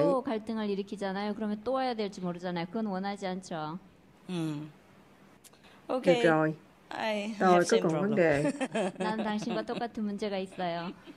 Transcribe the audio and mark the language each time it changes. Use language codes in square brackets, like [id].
[ko] 또 갈등을 일으키잖아요. 그러면 또 와야 될지 모르잖아요. 그건 원하지 않죠. [vi] Được rồi, tôi có cùng vấn đề. [ko] 난 당신과 똑같은 문제가 있어요.